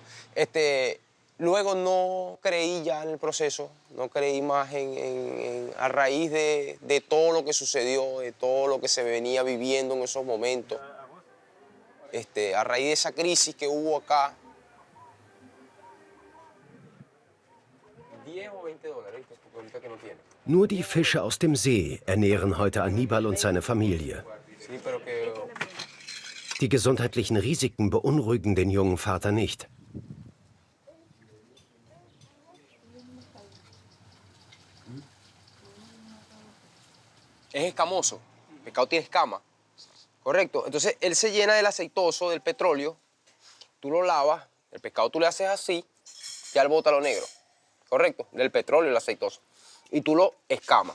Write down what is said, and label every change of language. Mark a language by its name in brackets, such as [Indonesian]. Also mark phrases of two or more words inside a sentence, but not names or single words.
[Spanish] Luego no creí ya en el proceso, no creí más a raíz de todo lo que sucedió, de todo lo que se venía viviendo en esos momentos. A raíz de esa crisis que hubo acá. 10 o 20 dólares, porque ahorita que no tiene. [German] Nur die Fische aus dem See ernähren heute Aníbal und seine Familie. [Spanish] Sí, pero que... [German] Die gesundheitlichen Risiken beunruhigen den jungen Vater nicht. [Spanish] Es escamoso, el pescado tiene escama, correcto. Entonces él se llena del aceitoso, del petróleo, tú lo lavas, el pescado tú le haces así, ya él bota lo negro, correcto, del petróleo, el aceitoso, y tú lo escamas.